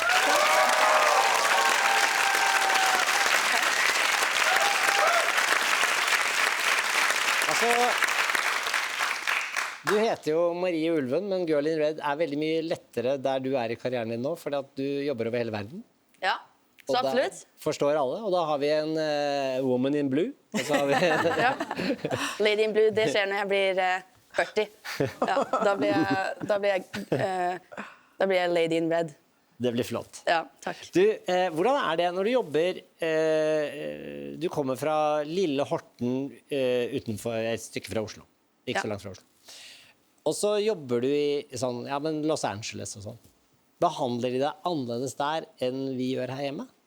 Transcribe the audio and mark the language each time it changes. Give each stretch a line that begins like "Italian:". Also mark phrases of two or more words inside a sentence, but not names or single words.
Norwegian: Altså, du heter jo Marie Ulven, men Girl in Red er veldig mye lettere der du er i karrieren din nå, fordi at du jobber over hele verden. Ja, så absolutt. Forstår alle, og da har vi en
English: woman in blue.
Norwegian: Og så har vi Ja.
English: Lady in blue,
Norwegian: det skjer når jeg blir 40. Ja, da blir jeg
English: lady in red.
Norwegian: Det blir flott. Ja, takk. Du, hvordan er det når du jobber, du kommer fra Lille Horten utenfor et stykke fra Oslo, ikke så langt fra Oslo. Og så jobber du i sånn, ja, men Los Angeles og sånn. Behandler de deg annerledes der enn vi gjør her hjemme?